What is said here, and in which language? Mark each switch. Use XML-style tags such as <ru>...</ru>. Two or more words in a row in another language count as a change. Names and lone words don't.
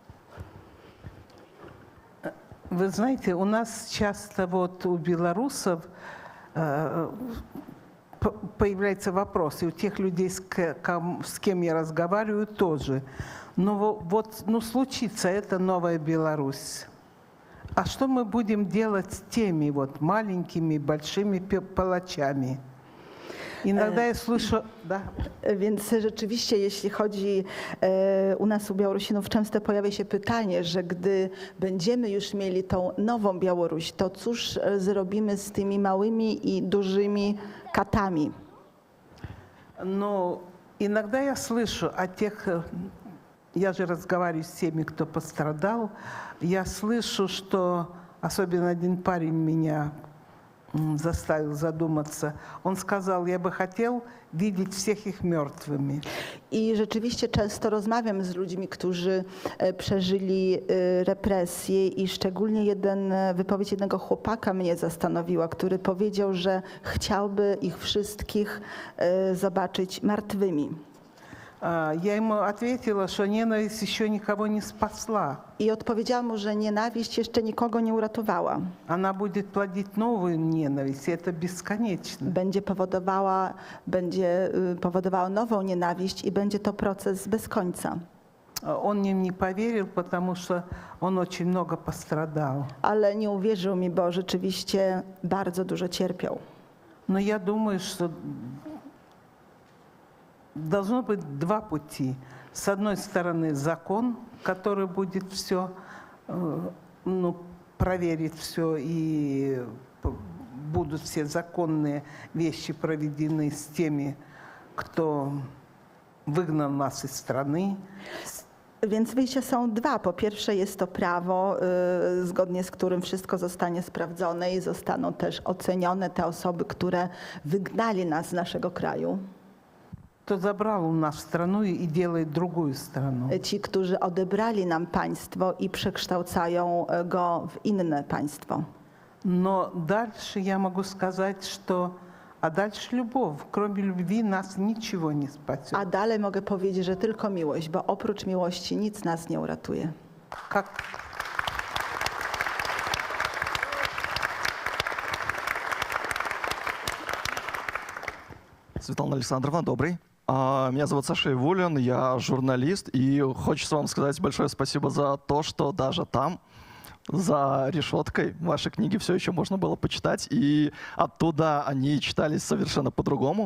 <ru>Вы знаете, у нас часто вот у белорусов появляется вопрос, и у тех людей, с кем я разговариваю, тоже. Но вот, ну, случится эта новая Беларусь. А что мы будем делать с теми вот маленькими, большими палачами? Иногда я слышу... Да.</ru> <pl>Więc rzeczywiście, jeśli chodzi u nas, u Białorusinów, często pojawia się pytanie, że gdy będziemy już mieli tą nową Białoruś, to cóż zrobimy z tymi małymi i dużymi katami?</pl> <ru>Но иногда я слышу о тех... Я же разговариваю с теми, кто пострадал. Я слышу, что особенно один парень меня заставил задуматься. Он сказал: я бы хотел видеть всех их мертвыми.</ru> <pl>I rzeczywiście często rozmawiam z ludźmi, którzy przeżyli represje i szczególnie wypowiedź jednego chłopaka mnie zastanowiła, który powiedział, że chciałby ich wszystkich zobaczyć martwymi.</pl> <ru>Я ему ответила, что ненависть еще никого не спасла.</ru> <pl>I odpowiedziałam mu, że nienawiść jeszcze nikogo nie uratowała.</pl> <ru>Она будет плодить новую ненависть, и это бесконечно.</ru> <pl>Będzie powodowała nową nienawiść i będzie to proces bez końca.</pl> <ru>Он мне не поверил, потому что он очень много пострадал.</ru> <pl>Ale nie uwierzył mi, bo rzeczywiście bardzo dużo cierpiał.</pl> <ru>Но я думаю, что должно быть два пути. С одной стороны, закон, который будет все, ну, проверит все, и будут все законные вещи проведены с теми, кто</ru> <pl>wygnał nas z strony. Więc wyjścia są dwa. Po pierwsze jest to prawo, zgodnie z którym wszystko zostanie sprawdzone i zostaną też ocenione te osoby, które wygnali nas z naszego kraju.</pl> <ru>Кто забрал у нас страну и делает другую страну.</ru> <pl>Ci, którzy odebrali nam państwo i przekształcają go w inne państwo.</pl> <ru>Но дальше я могу сказать, что а дальше любовь. Кроме любви нас ничего не спасет.</ru> <pl>A dalej mogę powiedzieć, że tylko miłość, bo oprócz miłości nic nas nie uratuje.</pl> <ru>Как Светлана Александровна, добрый. Меня зовут Саша Ивулин, я журналист, и хочется вам сказать большое спасибо за то, что даже там, за решеткой, ваши книги все еще можно было почитать, и оттуда они читались совершенно по-другому.</ru>